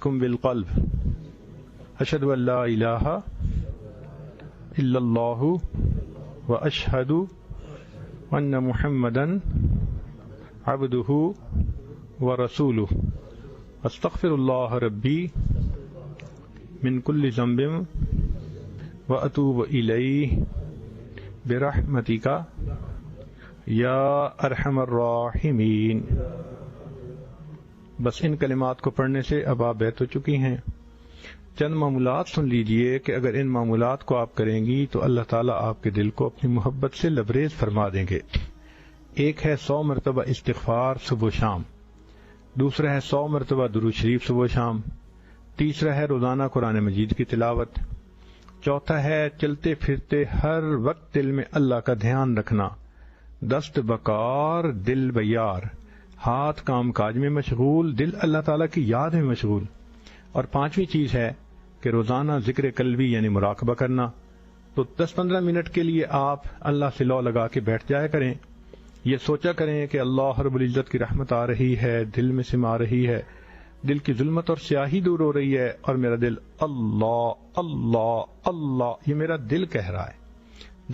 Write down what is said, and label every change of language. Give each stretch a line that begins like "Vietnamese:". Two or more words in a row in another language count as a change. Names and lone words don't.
Arabic: بالقلب، اشہد ان لا الہ الا اللہ واشہد ان محمدا عبدہ ورسولہ، استغفر اللہ ربی من کل ذنب واتوب الیہ برحمتک یا ارحم الراحمین۔
Urdu: بس ان کلمات کو پڑھنے سے اب آپ بیت ہو چکی ہیں۔ چند معمولات سن لیجئے کہ اگر ان معمولات کو آپ کریں گی تو اللہ تعالیٰ آپ کے دل کو اپنی محبت سے لبریز فرما دیں گے۔ ایک ہے 100 مرتبہ استغفار صبح و شام، دوسرا ہے 100 مرتبہ درود شریف صبح و شام، تیسرا ہے روزانہ قرآن مجید کی تلاوت، چوتھا ہے چلتے پھرتے ہر وقت دل میں اللہ کا دھیان رکھنا،
Persian: دست بکار دل بیار،
Urdu: ہاتھ کام کاج میں مشغول، دل اللہ تعالیٰ کی یاد میں مشغول، اور پانچویں چیز ہے کہ روزانہ ذکر قلبی یعنی مراقبہ کرنا۔ تو 10-15 منٹ کے لیے آپ اللہ سے لو لگا کے بیٹھ جایا کریں، یہ سوچا کریں کہ اللہ رب العزت کی رحمت آ رہی ہے، دل میں سما رہی ہے، دل کی ظلمت اور سیاہی دور ہو رہی ہے، اور میرا دل اللہ اللہ اللہ، یہ میرا دل کہہ رہا ہے۔